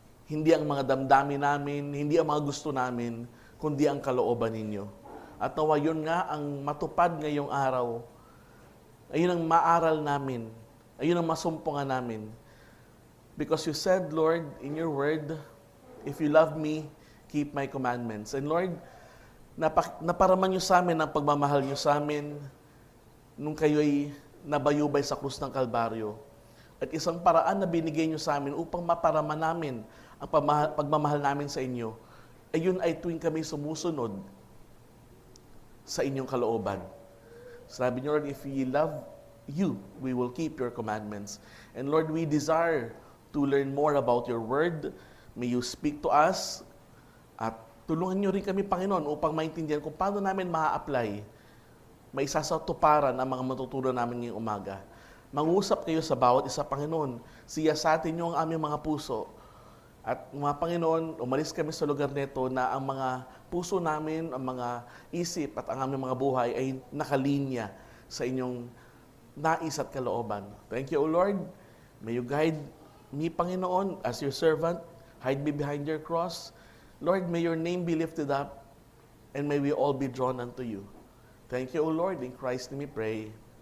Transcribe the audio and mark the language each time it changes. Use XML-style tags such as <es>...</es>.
<tl>Hindi ang mga damdamin namin, hindi ang mga gusto namin, kundi ang kalooban ninyo. At nawa yun nga ang matupad ngayong araw. Ayun ang maaral namin. Ayun ang masumpungan namin.</tl> <en>Because you said, Lord, in your word, if you love me, keep my commandments. And Lord,</en> <tl>naparaman nyo sa amin ang pagmamahal nyo sa amin nung kayo'y nabayubay sa krus ng Kalbaryo. At isang paraan na binigay nyo sa amin upang maparaman namin ang pagmamahal namin sa inyo, ayun ay tuwing kami sumusunod sa inyong kalooban. Sabi niyo,</tl> <en>Lord, if we love you, we will keep your commandments. And Lord, we desire to learn more about your word. May you speak to us.</en> <tl>At tulungan niyo rin kami, Panginoon, upang maintindihan kung paano namin maa-apply, may isasatuparan ang mga matutunan namin ngayong umaga. Mangusap kayo sa bawat isa, Panginoon. Siyasatin niyo ang aming mga puso. At mga Panginoon, umalis kami sa lugar nito na ang mga puso namin, ang mga isip at ang aming mga buhay ay nakalinya sa inyong nais at kalooban.</tl> <en>Thank you, O Lord. May you guide me,</en> <tl>Panginoon,</tl> <en>as your servant. Hide me behind your cross. Lord, may your name be lifted up, and may we all be drawn unto you. Thank you, O Lord. In Christ's name we pray.</en>